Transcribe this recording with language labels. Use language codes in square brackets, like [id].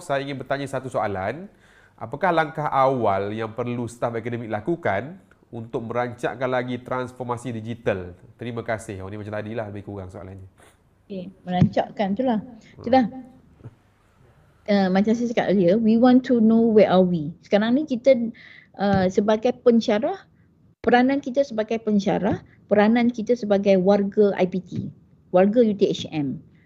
[ms] Saya ingin bertanya satu soalan. Apakah langkah awal yang perlu staf akademik lakukan untuk merancangkan lagi transformasi digital? Terima kasih. Ini macam tadilah lebih kurang soalannya. Okey, merancangkan itulah. Macam saya cakap [en] earlier, we want to know where are we. [ms] Sekarang ni kita sebagai pensyarah, peranan kita sebagai pensyarah, peranan kita sebagai warga IPT, warga UTHM.